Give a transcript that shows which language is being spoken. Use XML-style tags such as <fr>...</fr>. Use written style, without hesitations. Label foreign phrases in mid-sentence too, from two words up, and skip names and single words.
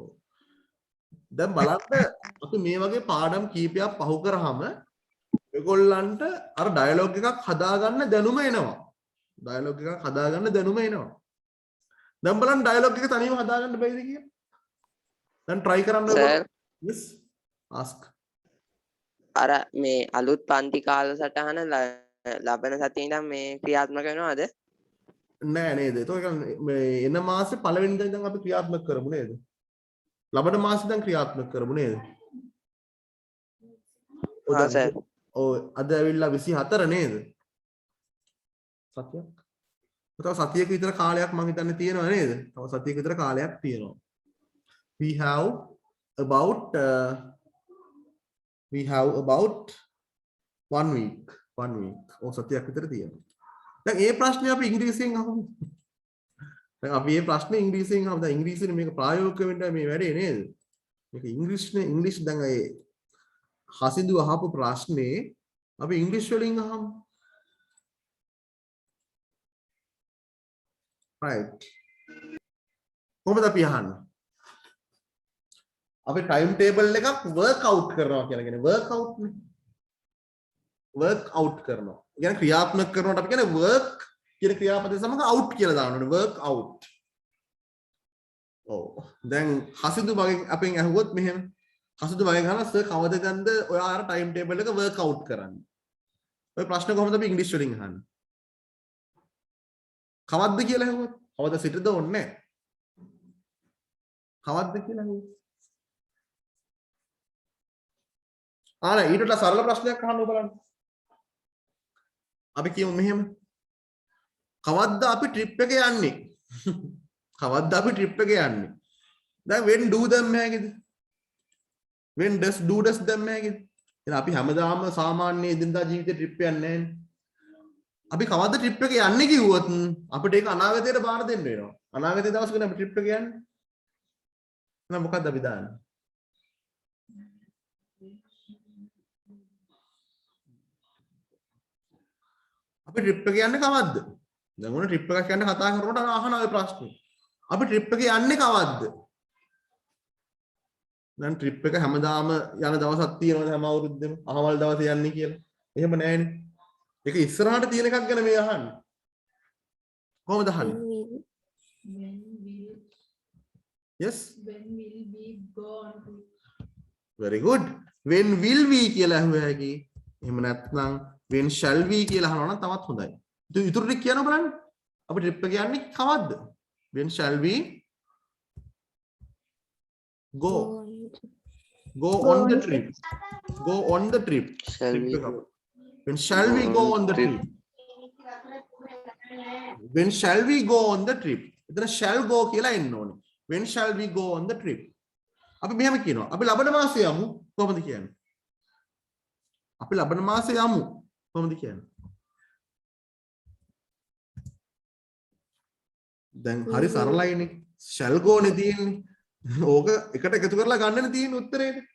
<si>දැන් බලන්න අපි මේ වගේ පාඩම් කීපයක් පහු කරාම ඔයගොල්ලන්ට අර ඩයලොග් එකක් හදාගන්න දැනුම එනවා. ඩයලොග් එකක් හදාගන්න දැනුම එනවා. දැන් බලන්න ඩයලොග් එක තනියම හදාගන්න බැයිද කියලා? දැන් try කරන්න ඔයගොල්ලෝ.</si> <en>yes ask.</en> <si>අර මේ අලුත් පන්ති කාලසටහන ලබන සතියේ ඉඳන් මේ ක්‍රියාත්මක වෙනවද? නෑ නේද? ඒක මේ එන මාසේ පළවෙනිදා ඉඳන් අපි ක්‍රියාත්මක කරමු නේද? ලබන මාසේ ඉඳන් ක්‍රියාත්මක කරමු නේද? ඔව් සර්. ඔව් අද ඇවිල්ලා 24 නේද? සතියක්. තව සතියක විතර කාලයක් මම හිතන්නේ තියෙනවා නේද? තව සතියක විතර කාලයක් තියෙනවා.</si> <en>We have about 1 week.</en> <si>ඔව් සතියක් විතර තියෙනවා. දැන් මේ ප්‍රශ්නේ අපි ඉංග්‍රීසියෙන් අහමු. දැන් අපි මේ ප්‍රශ්නේ ඉංග්‍රීසියෙන් අහමු. දැන් ඉංග්‍රීසියෙන් මේක ප්‍රායෝගික වෙන්න මේ වැඩේ නේද? මේක ඉංග්‍රීසි දැන් ඒ හසිඳු අහපු ප්‍රශ්නේ අපි ඉංග්‍රීසි වලින් අහමු.</si> <en>right.</en> <si>කොහොමද අපි අහන්නේ? අපි</si> <en>time table</en> <si>එකක්</si> <en>work out</en> <si>කරනවා කියලා කියන්නේ</si> <en>work out</en> <si>නේ.</si> <en>work out</en> <si>කරනවා. කියන්නේ ක්‍රියාත්මක කරනකොට අපි කියන්නේ work කියන ක්‍රියාපදේ සමග out කියලා දාන්න ඕනේ</si> <en>work out.</en> <si>ඔව්. දැන් හසිඳු මගෙන් අපෙන් අහුවොත් මෙහෙම හසිඳු මගෙන් අහනවා සර් කවදද ඔයා අර</si> <en>time table</en> <si>එක</si> <en>work out</en> <si>කරන්නේ? ඔය ප්‍රශ්න කොහොමද අපි ඉංග්‍රීසි වලින් අහන්නේ? කවද්ද කියලා අහුවොත් කවද සිටද ඕනේ නැහැ. කවද්ද කියලා අහුවොත් ඊට වඩා සරල ප්‍රශ්නයක් අහන්න බලන්න. අපි කියමු මෙහෙම. කවද්ද අපි ට්‍රිප් එක යන්නේ? කවද්ද අපි ට්‍රිප් එක යන්නේ? දැන්</si> <en>when do</en> <si>දැම්ම හැකිද?</si> <en>when does</en> <si>දැම්ම හැකිද? එහෙනම් අපි හැමදාම සාමාන්‍ය එදිනදා ජීවිතේ ට්‍රිප් යන්නේ නැහැනේ. අපි කවද්ද ට්‍රිප් එක යන්නේ කිව්වොත් අපිට ඒක අනාගතයට බාර දෙන්න වෙනවා. අනාගතයේ දවසක අපි ට්‍රිප් එක යන්නේ. එහෙනම් මොකද්ද අපි දාන්නේ? අපි ට්‍රිප් එක යන්නේ කවද්ද? දැන් මොන ට්‍රිප් එකක් යන්න කතා කරනකොට අහන ඔය ප්‍රශ්නේ. අපි ට්‍රිප් එක යන්නේ කවද්ද? දැන් ට්‍රිප් එක හැමදාම යන දවසක් තියෙනවද හැම අවුරුද්දෙම අහවල් දවසේ යන්නේ කියලා. එහෙම නැහැනේ. ඒක ඉස්සරහට තියෙන එකක් ගැන මේ අහන්නේ. කොහොමද අහන්නේ?</si> <en>When will Yes. when will we go on trip? Very good. When will we</en> <si>කියලා අහුව හැකි. එහෙම නැත්නම්</si> <en>when shall we</en> <si>කියලා අහනවා නම් තවත් හොඳයි. ඉතුරු ටික කියන්න බලන්න. අපි ට්‍රිප් එක යන්නේ කවද්ද?</si> <en>When shall we go? Go on the trip. Go on the trip. Shall we When shall we go on the trip? When shall we go on the trip?</en> <si>එතන</si> <en>shall go</en> <si>කියලා එන්න ඕනේ. When shall we go on the trip? අපි මෙහෙම කියනවා. අපි ලබන මාසේ යමු. කොහොමද කියන්නේ? අපි ලබන මාසේ යමු. කොහොමද කියන්නේ? දැන් හරි සරලයිනේ.</si> <en>shall go</en> <si>නේ තියෙන්නේ. ඕක එකට එකතු කරලා ගන්නනේ තියෙන උත්තරේට.</si>